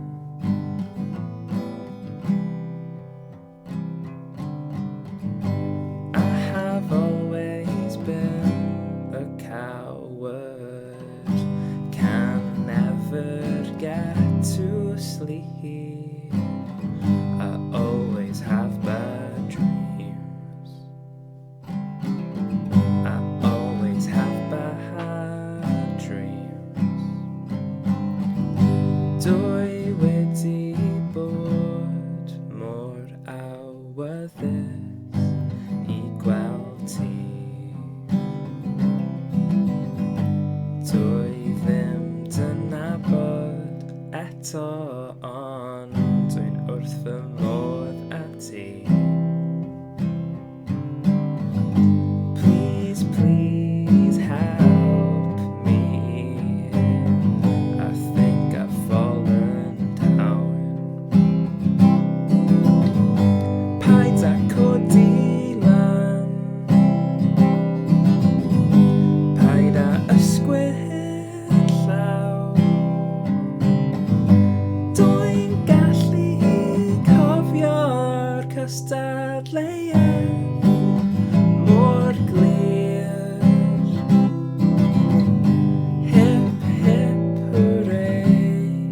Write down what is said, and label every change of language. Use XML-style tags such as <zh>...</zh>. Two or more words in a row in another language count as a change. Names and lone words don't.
<en>I have always been a coward, can never get to sleep. I always have bad dreams. I always have bad dreams.</en> <cy>Dwy wedi bod mor awyddus I gweld ti. Dwi ddim dynabod eto ond dwi'n wrth fy modd â ti.</cy> <en>Please, please help me. I think I've fallen down.</en> <cy>Paid â codi lan. Paid â ysgwydd llaw. Dwi'n gallu cofio'r cystadleuaeth mor glir.</cy> <en>Hip, hip, hooray.</en>